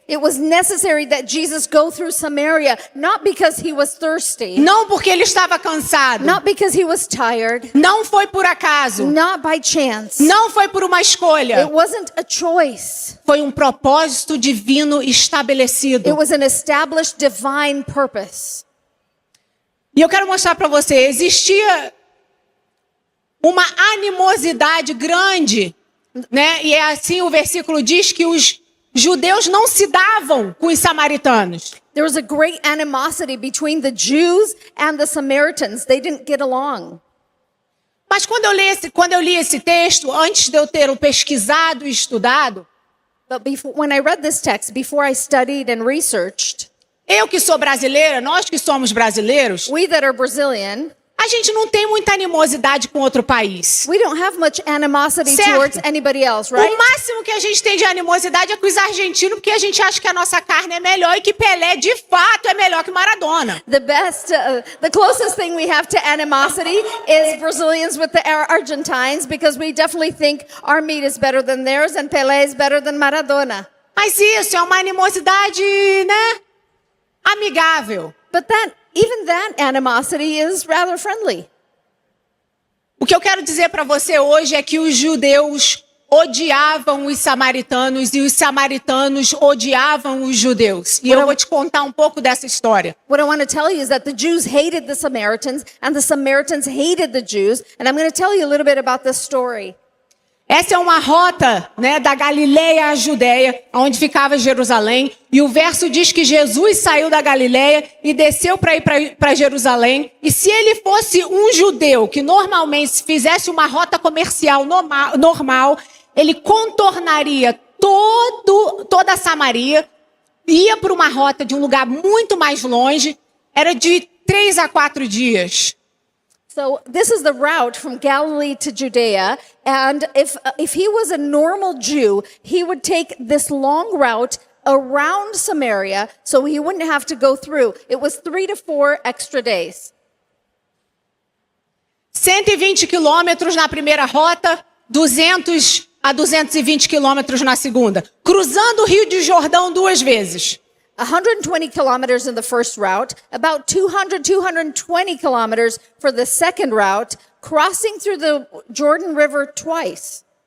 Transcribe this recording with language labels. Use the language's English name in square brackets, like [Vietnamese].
[English] It was necessary that Jesus go through Samaria, not because he was thirsty, [Portuguese] Não porque ele estava cansado. [English] not because he was tired, [Portuguese] Não foi por acaso. [English] not by chance. [Portuguese] Não foi por uma escolha. [English] It wasn't a choice. [Portuguese] Foi um propósito divino estabelecido. [English] It was an established divine purpose. [Portuguese] E eu quero mostrar para você, existia uma animosidade grande, né? E é assim o versículo diz que os judeus não se davam com os samaritanos. [English] There was a great animosity between the Jews and the Samaritans. They didn't get along. [Portuguese] Mas quando eu li esse texto, antes de eu tê-lo pesquisado e estudado, [English] But when I read this text, before I studied and researched, [Portuguese] eu que sou brasileira, nós que somos brasileiros, [English] we that are Brazilian, [Portuguese] a gente não tem muita animosidade com outro país. [English] we don't have much animosity [Portuguese] Certo. [English] towards anybody else, right? [Portuguese] O máximo que a gente tem de animosidade é com os argentinos, porque a gente acha que a nossa carne é melhor e que Pelé, de fato, é melhor que Maradona. [English] The closest thing we have to animosity is Brazilians with the Argentines, because we definitely think our meat is better than theirs and Pelé is better than Maradona. [Portuguese] Mas isso é uma animosidade, né, amigável. [English] But even that animosity is rather friendly. [Portuguese] O que eu quero dizer para você hoje é que os judeus odiavam os samaritanos e os samaritanos odiavam os judeus. E eu vou te contar um pouco dessa história. [English] What I want to tell you is that the Jews hated the Samaritans and the Samaritans hated the Jews, and I'm going to tell you a little bit about this story. [Portuguese] Essa é uma rota, né, da Galileia à Judéia, onde ficava Jerusalém. E o verso diz que Jesus saiu da Galileia e desceu para ir para Jerusalém. E se ele fosse um judeu que normalmente fizesse uma rota comercial normal, ele contornaria toda a Samaria, ia para uma rota de um lugar muito mais longe, era de 3 a 4 dias. [English] So this is the route from Galilee to Judea, and if he was a normal Jew, he would take this long route around Samaria, so he wouldn't have to go through. It was 3 to 4 extra days. [Portuguese] 120 quilômetros na primeira rota, 200 a 220 quilômetros na segunda, cruzando o Rio de Jordão 2 vezes. [English] 120 kilometers in the first route, about 220 kilometers for the second route, crossing through the Jordan River twice.